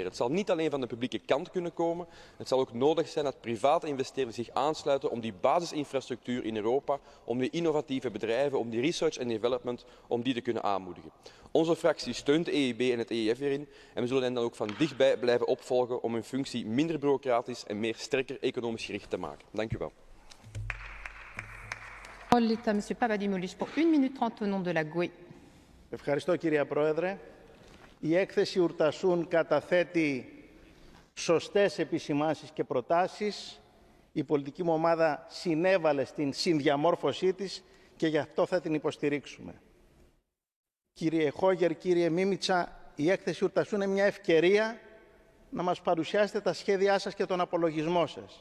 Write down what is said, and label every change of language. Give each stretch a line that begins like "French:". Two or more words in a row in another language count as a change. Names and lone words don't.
Dutch: Het zal niet alleen van de publieke kant kunnen komen, het zal ook nodig zijn dat private investeerders zich aansluiten om die basisinfrastructuur in Europa, om die innovatieve bedrijven, om die research en development, om die te kunnen aanmoedigen. Onze fractie steunt de EIB en het EIF hierin en we zullen hen dan ook van dichtbij blijven opvolgen om hun functie minder bureaucratisch en meer sterker economisch gericht te maken. Dank u wel.
French: Parole est à Monsieur Papadimoulis pour 1 minute 30 au nom de la GUE.
Greek: Ευχαριστώ κυρία Πρόεδρε. Η έκθεση Ουρτασούν καταθέτει σωστές επισημάνσεις και προτάσεις. Η πολιτική μου ομάδα συνέβαλε στην συνδιαμόρφωσή της και γι' αυτό θα την υποστηρίξουμε. Κύριε Χόγερ, κύριε Μίμητσα, η έκθεση Ουρτασούν είναι μια ευκαιρία να μας παρουσιάσετε τα σχέδιά σας και τον απολογισμό σας.